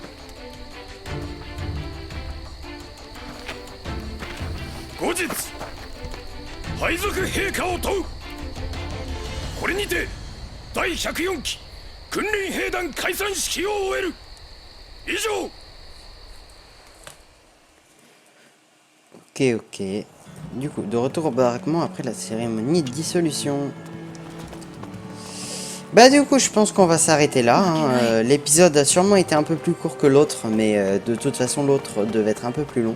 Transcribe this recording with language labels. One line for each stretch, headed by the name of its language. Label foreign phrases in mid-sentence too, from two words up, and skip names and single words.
Japanese: 後日配属陛下を問う。これにて第104期訓練兵団解散式を終える。以上。
French: Ok, ok. Du coup, de retour au baraquement après la cérémonie de dissolution. Bah du coup, je pense qu'on va s'arrêter là. Hein. L'épisode a sûrement été un peu plus court que l'autre, mais de toute façon, l'autre devait être un peu plus long.